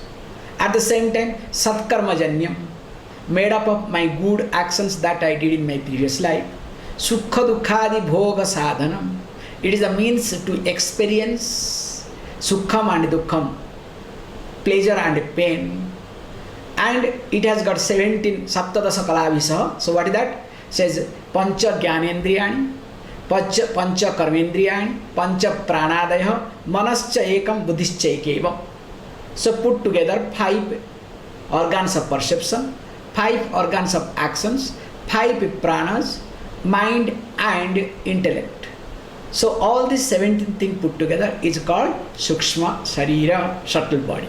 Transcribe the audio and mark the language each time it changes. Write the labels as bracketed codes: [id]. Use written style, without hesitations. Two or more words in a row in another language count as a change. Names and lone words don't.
[en] At the same time Satkarmajanyam, made up of my good actions that I did in my previous life. [sa] Sukha Dukkhadi Bhoga Sadhanam, [en] it is a means to experience Sukham and Dukkham, pleasure and pain. And it has got 17 [sa] Saptadasa Kalavisa. [en] So what is that? [sa] Says Pancha Jnanendriyani, Pancha Karmendriyani, Pancha Pranadaya, Manascha Ekam Buddhischa Ekevam. [en] So put together 5 organs of perception, 5 organs of actions, 5 pranas, mind and intellect. So all these 17 things put together is called [sa] Sukshma Sharira, [en] subtle body.